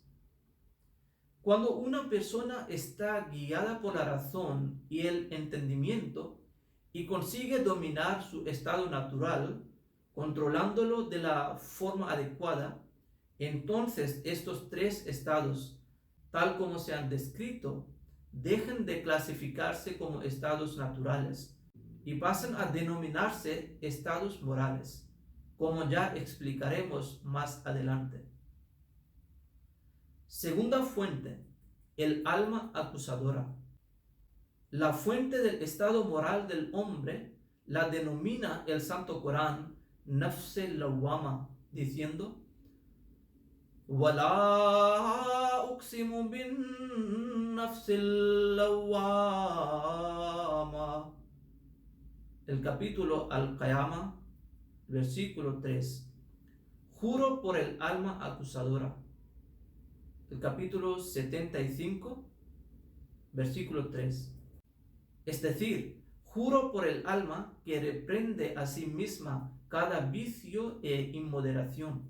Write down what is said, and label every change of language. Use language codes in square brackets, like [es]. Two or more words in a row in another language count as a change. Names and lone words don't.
[es] Cuando una persona está guiada por la razón y el entendimiento y consigue dominar su estado natural, controlándolo de la forma adecuada, entonces estos tres estados, tal como se han descrito, dejan de clasificarse como estados naturales y pasan a denominarse estados morales, como ya explicaremos más adelante. Segunda fuente, el alma acusadora. La fuente del estado moral del hombre la denomina el Santo Corán [ar] نفس لوامة, [es] diciendo: [ar] وَلَا أُقْسِمُ بِالنَّفْسِ اللَّوَّامَةِ. [es] El capítulo Al-Qiyamah, versículo 3. Juro por el alma acusadora. El capítulo 75, versículo 3. Es decir, juro por el alma que reprende a sí misma cada vicio e inmoderación.